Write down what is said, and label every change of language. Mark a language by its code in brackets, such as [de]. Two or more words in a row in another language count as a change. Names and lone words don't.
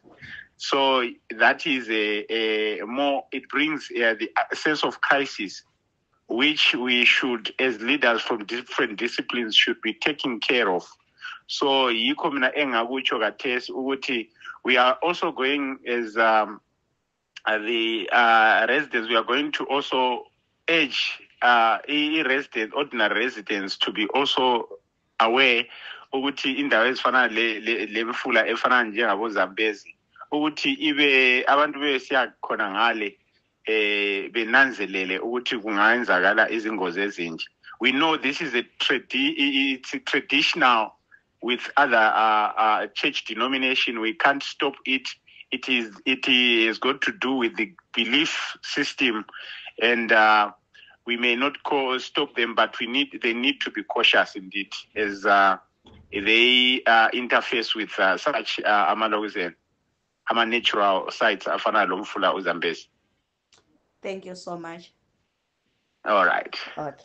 [en] So that is it brings the sense of crisis, which we should, as leaders from different disciplines, should be taking care of. So we are also going as the residents, we are going to also urge ordinary residents to be also aware [nd] ukuthi indawo ezifana lemfula efana njengabo Zambezi ukuthi ibe abantu besiya khona ngale benanzelele ukuthi kungayenzakala izingozi ezinje. [en] We know this is it's traditional with other church denomination. We can't stop it. It is got to do with the belief system, and we may not stop them, but they need to be cautious indeed as they interface with such natural sites [nd] afana lomfula uZambezi. [en] Thank you so much. All right. Okay.